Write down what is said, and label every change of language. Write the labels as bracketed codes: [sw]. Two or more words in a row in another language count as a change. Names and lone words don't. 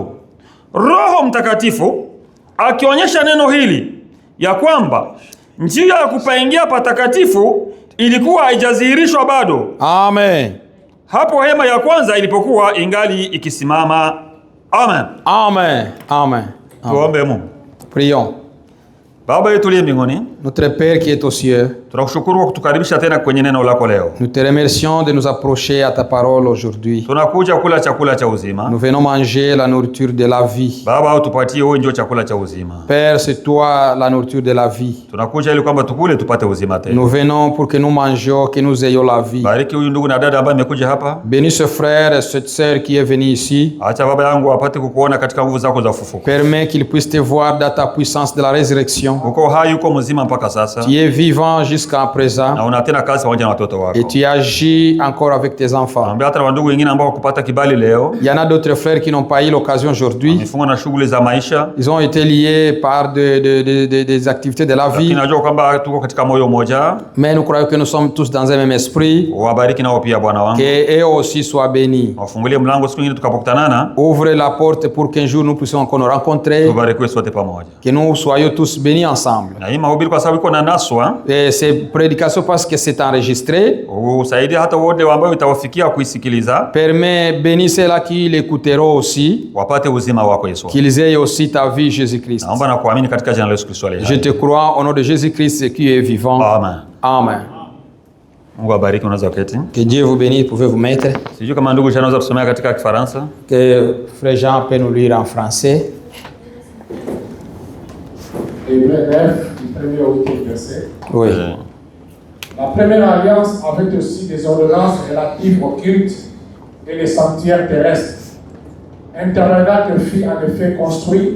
[sw] Roho Mtakatifu akionyesha neno hili ya kwamba njia ya kupaingia patakatifu ilikuwa haijadhihirishwa bado. Amen. Hapo hema ya kwanza ilipokuwa ingali ikisimama. Amen. Amen. Amen. Tuombe Mungu. [fr] Prions. [sw] Baba yetu uliye mbinguni, [fr] Notre Père qui est aux cieux, [sw] tunakushukuru kwa kutukaribisha tena kwenye neno lako leo. [fr] nous te remercions de nous approcher à ta parole aujourd'hui. [sw] Tunakuja kula chakula cha uzima. [fr] Nous venons manger la nourriture de la vie. [sw] Baba, utupatie wewe ndio chakula cha uzima. [fr] Père, c'est toi la nourriture de la vie. [sw] Tunakuja ili kwamba tukule tupate uzima tena. [fr] Nous venons pour que nous mangions, que nous ayons la vie. [sw] Bariki huyu ndugu na dada ambaye amekuja hapa. [fr] Bénis ce frère et cette sœur qui est venu ici. [sw] Acha baba yangu apate kukuona katika nguvu zako za ufufuko. [fr] Permets qu'il puisse te voir dans ta puissance de la résurrection. [sw] Uko hai, uko mzima mpaka sasa. [fr] Tu es vivant jusqu'à présent. [sw] Na unatenda kazi pamoja na watoto wako. [fr] Et tu agis encore avec tes enfants. [sw] Ambia hata ndugu wengine ambao kupata kibali leo. [fr] Il y en a d'autres frères qui n'ont pas eu l'occasion aujourd'hui. [sw] Wamefungwa na shughuli za maisha. [fr] Ils ont été liés par des activités de la vie. [sw] Tunajua kwamba tuko katika moyo mmoja. [fr] Mais nous croyons que nous sommes tous dans un même esprit. [sw] Wabariki nao pia Bwana wangu. [fr] Que eux aussi soient bénis. [sw] Wafungulie mlango siku nyingine tukapokutanana. [fr] Ouvre la porte pour qu'un jour nous puissions encore nous rencontrer. [sw] Tubarikiwe sote pamoja. [fr] Que nous soyons tous bénis ensemble. [sw] Na hii mahubiri kwa sababu iko na naswa. [fr] Et ces prédications parce que c'est enregistré. [sw] Usaidie hata wote ambao itawafikia kuisikiliza. [fr] Permets, bénis ceux-là qui l'écouteront aussi. [sw] Wapate uzima wako Yesu. [fr] Qu'ils aient aussi ta vie, Jésus-Christ. [sw] Naomba na kuamini katika jina la Yesu Kristo aliye hai. [fr] Je te crois au nom de Jésus-Christ qui est vivant. [sw] Amen. Amen. Mungu abariki, unaweza kuketi. [fr] Que Dieu vous bénisse, vous pouvez vous mettre. [sw] Sijui kama ndugu Jean anaweza kusomea katika Kifaransa. [fr] Que frère Jean peut nous lire en français. Hébreux 9, du 1er au 8e verset. Oui. La première alliance avait aussi des ordonnances relatives au culte et les sanctuaires terrestres. Un tabernacle fut en effet construit.